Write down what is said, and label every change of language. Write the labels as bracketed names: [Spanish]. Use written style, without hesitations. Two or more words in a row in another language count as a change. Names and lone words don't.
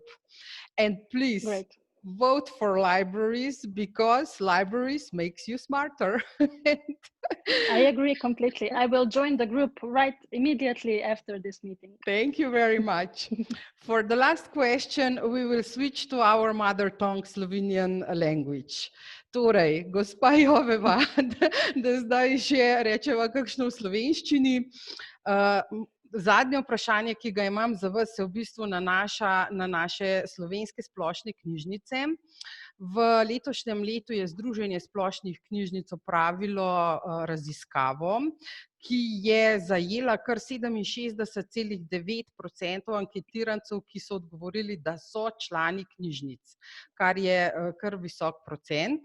[English] And please vote for libraries, because libraries makes you smarter. I agree completely. I will join the group right immediately after this meeting. Thank you very much. For the last question, we will switch to our mother tongue, Slovenian language. [Slovenian] Torej, gospa Joveva, da zdaj še rečeva kakšno v slovenščini. Zadnje vprašanje, ki ga imam za vas, se v bistvu nanaša na naše slovenske splošne knjižnice. V letošnjem letu je Združenje splošnih knjižnic opravilo raziskavo, ki je zajela kar 67,9% anketirancev, ki so odgovorili, da so člani knjižnic, kar je kar visok procent.